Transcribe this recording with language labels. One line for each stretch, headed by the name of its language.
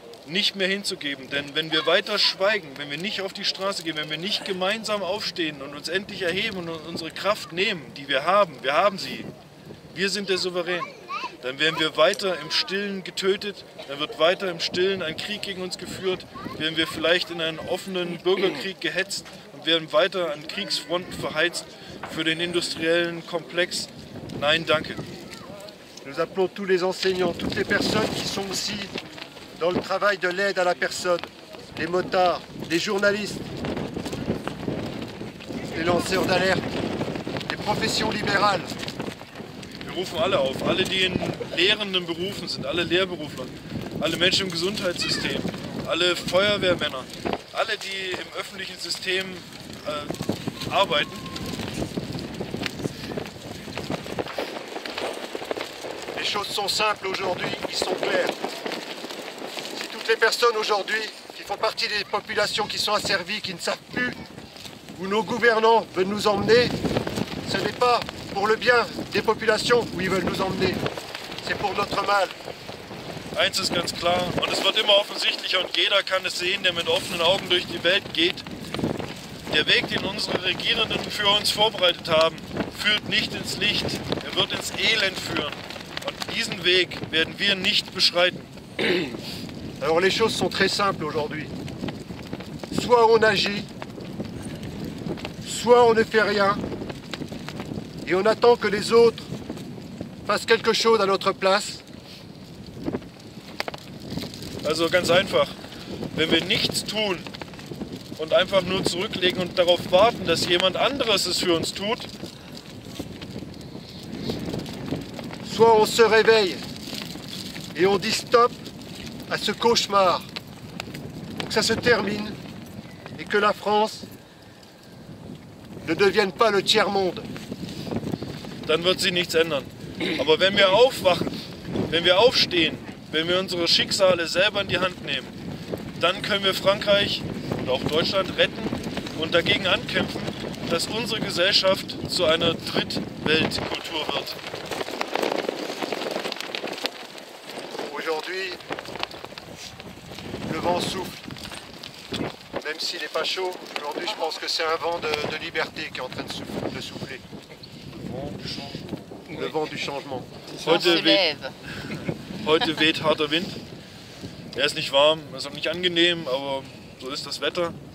German: nicht mehr hinzugeben. Denn wenn wir weiter schweigen, wenn wir nicht auf die Straße gehen, wenn wir nicht gemeinsam aufstehen und uns endlich erheben und unsere Kraft nehmen, die wir haben sie, wir sind der Souverän, dann werden wir weiter im Stillen getötet, dann wird weiter im Stillen ein Krieg gegen uns geführt, werden wir vielleicht in einen offenen Bürgerkrieg gehetzt und werden weiter an Kriegsfronten verheizt für den industriellen Komplex. Nein, danke.
French: Nous appelons tous les enseignants, toutes les personnes qui sont aussi dans le travail de l'aide à la personne, les motards, les journalistes, les lanceurs d'alerte, les professions libérales.
German: Wir rufen alle auf, alle, die in lehrenden Berufen sind, alle Lehrberufler, alle Menschen im Gesundheitssystem, alle Feuerwehrmänner, alle, die im öffentlichen System arbeiten.
French: Les choses sont simples aujourd'hui, ils sont clairs. Si toutes les personnes aujourd'hui qui font partie des populations qui sont asservies, qui ne savent plus où nos gouvernants veulent nous emmener, ce n'est pas pour le bien des populations où ils veulent nous emmener, c'est pour notre mal.
German: Eins ist ganz klar und es wird immer offensichtlicher und jeder kann es sehen, der mit offenen Augen durch die Welt geht. Der Weg, den unsere Regierenden für uns vorbereitet haben, führt nicht ins Licht, er wird ins Elend führen. Und diesen Weg werden wir nicht beschreiten.
French: Alors les choses sont très simples aujourd'hui. Soit on agit, soit on ne fait rien, et on attend que les autres fassent quelque chose à notre place.
German: Also ganz einfach, wenn wir nichts tun und einfach nur zurücklegen und darauf warten, dass jemand anderes es für uns tut,
French: soit on se réveille et on dit stop à ce cauchemar pour que ça se termine et que la France ne devienne pas le tiers-monde.
German: dann wird sie nichts ändern. Aber wenn wir aufwachen, wenn wir aufstehen, wenn wir unsere Schicksale selber in die Hand nehmen, dann können wir Frankreich und auch Deutschland retten und dagegen ankämpfen, dass unsere Gesellschaft zu einer Drittweltkultur wird.
French: Aujourd'hui, le vent souffle, même s'il n'est pas chaud. Aujourd'hui, je pense que c'est un vent de liberté qui est en train de souffler. Le vent du changement.
German: Heute weht harter Wind. Er ist nicht warm, er ist auch nicht angenehm, aber so ist das Wetter.